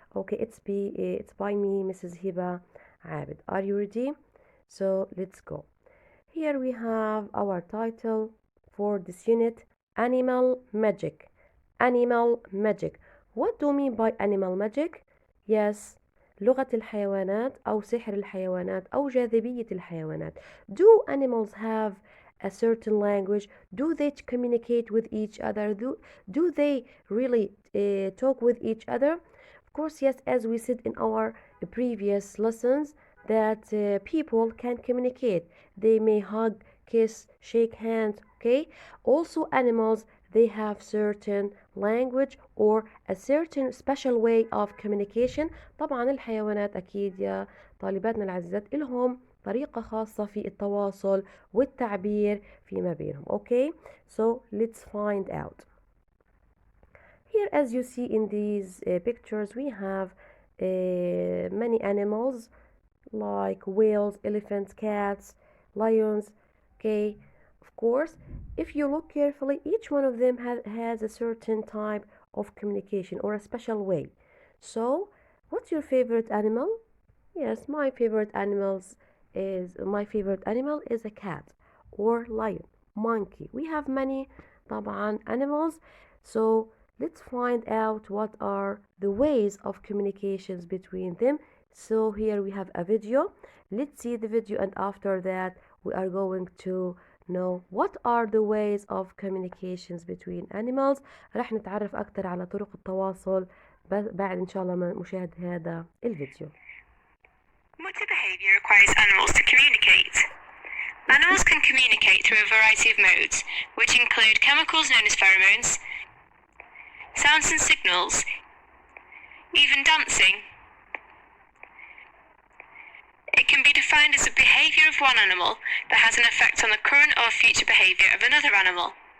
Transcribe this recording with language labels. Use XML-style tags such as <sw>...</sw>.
<en>Okay, it's by me, Mrs. Hiba Abid. Are you ready? So, let's go. Here we have our title for this unit, Animal Magic. Animal Magic. What do you mean by animal magic?</en> <ar>Yes, لغة الحيوانات أو سحر الحيوانات أو جاذبية الحيوانات.</ar> <en>Do animals have a certain language? Do they communicate with each other? Do they really talk with each other? Of course, yes, as we said in our previous lessons, that people can communicate. They may hug, kiss, shake hands, okay? Also, animals, they have certain language or a certain special way of communication.</en> <ar>طبعا الحيوانات أكيد يا طالباتنا العزيزات إلهم طريقة خاصة في التواصل والتعبير فيما بينهم.</ar> <en>Okay, so let's find out. Here, as you see in these pictures, we have many animals like whales, elephants, cats, lions. Okay, of course, if you look carefully, each one of them has a certain type of communication or a special way. So, what's your favorite animal? Yes, my favorite animal is a cat or lion, monkey. We have many طبعا animals. So let's find out what are the ways of communications between them. So here we have a video. Let's see the video and after that we are going to know what are the ways of communications between animals.</en> <ar>راح نتعرف أكتر على طرق التواصل بعد إن شاء الله ما نشاهد هذا الفيديو.</ar> <en>Motor behaviour requires animals to communicate. Animals can communicate through a variety of modes, which include chemicals known as pheromones, sounds and signals, even dancing. It can be defined as a behaviour of one animal that has an effect on the current or future behaviour of another animal.</en>